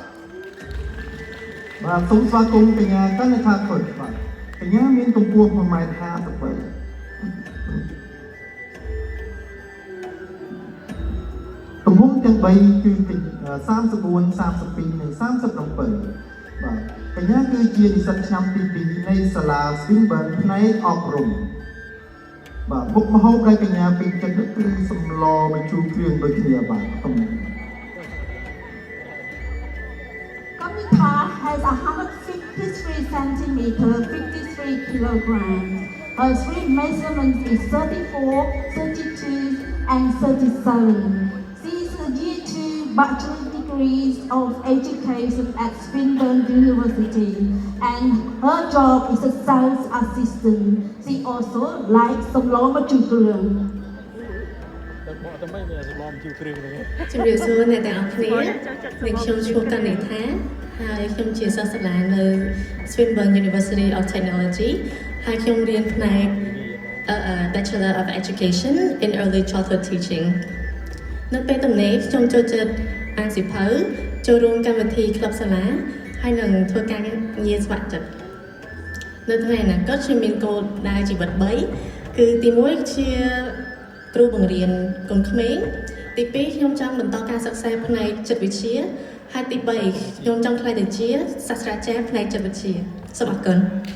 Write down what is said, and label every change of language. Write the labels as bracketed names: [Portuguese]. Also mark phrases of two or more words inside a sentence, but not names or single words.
[Khmer] បាទសូមស្វាគមន៍កញ្ញា Kanita Kut បាទកញ្ញាមានកម្ពស់ 1.53 ទំហំទាំង3គឺ34 32 និង 37 បាទកញ្ញាគឺជានិស្សិតឆ្នាំទី2នៃសាលា Swinburne ផ្នែកអប់រំបាទមុខម្ហូបដែលកញ្ញាពេញចិត្តនោះគឺសម្លបញ្ជូរគ្រឿងដូចគ្នាបាទ [English] Kanita has 153 centimeters, 53 kilograms. Her three measurements is 34, 32, and 37. She is a year 2 bachelor degrees of education at Swinburne University, and her job is a sales assistant. She also likes some loma chukru. [Khmer] ជំរាបសួរអ្នកទាំងអស់គ្នានិងខ្ញុំឈ្មោះកនិដ្ឋាហើយខ្ញុំជាសិស្សសាលានៅ Swinburne University of Technology ហើយខ្ញុំរៀនផ្នែ ក [English] Bachelor of Education in Early Childhood Teaching [Khmer] នៅពេលទំនេរខ្ញុំចូលចិត្តអានសៀវភៅចូលរួមកម្មវិធីក្លឹបសាលាហើយនឹងធ្វើការងារស្ម័គ្រចិត្តនៅថ្ងៃអនាគតខ្ញុំមានគោលដៅជីវិត3គឺទី1ជាគ្រូបង្រៀនកូនក្មេងទី2ខ្ញុំចង់បន្តការសិក្សាផ្នែកចិត្តវិទ្យាហើយទី3ខ្ញុំចង់ក្លាយទៅជាសាស្ត្រាចារ្យផ្នែកចិត្តវិទ្យាសូមអរគុណ